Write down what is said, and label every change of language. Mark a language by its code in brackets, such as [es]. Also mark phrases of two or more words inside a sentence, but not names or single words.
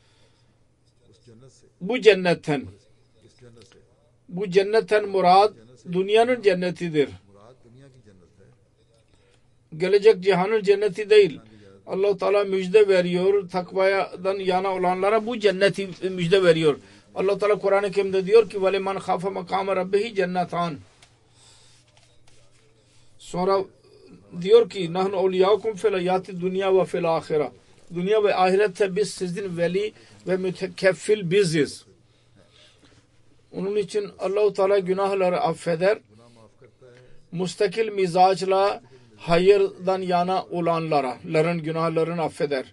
[tr] Bu cennetten murad dünyanın cennetidir. Gelecek cihanın cenneti değil. Allah-u Teala müjde veriyor. Takvadan yana olanlara bu cenneti müjde veriyor. Allah-u Teala Kur'an-ı Kerim'de diyor ki [ar] وَلِمَنْ خَافَ مَقَامَ رَبِّهِ [tr] cennatan. Sonra diyor ki [ar] نحن أولياؤكم في الحياة الدنيا وفي الآخرة. [tr] Dünya ve ahirette biz sizin veli ve mütekeffil biziz. Onun için Allah-u Teala günahları affeder. Mustakil mizaçla hayırdan yana olanların günahlarını affeder.